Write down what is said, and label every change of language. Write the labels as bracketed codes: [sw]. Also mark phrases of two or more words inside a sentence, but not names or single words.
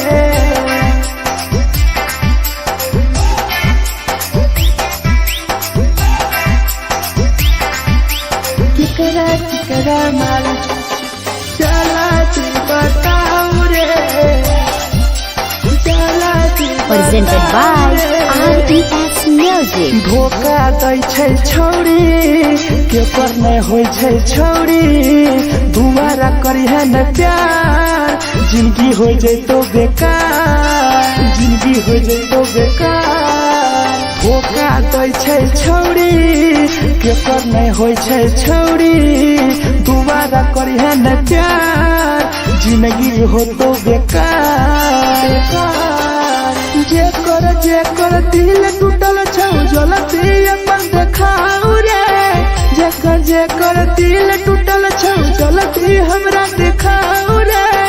[anp] केकरा केकरा माल जला दी बताओ रे, जला दी [en] Presented by RES Music. [anp] धोखा दै छै छौरी केकर नै होइ छै छौरी, दुबारा करिहे न प्यार जिंदगी हो जैतो बेकार, जिंदगी हो जैतो बेकार। धोखा दै छै छौरी केकर नै होइ छै छौरी, दुबारा करिहे न प्यार जिंदगी होतो बेकार। जेकर दिल टूटल छौ जलती अपन देखाओ रे, जेकर दिल टूटल छौ जलती हमरा देखाओ रे।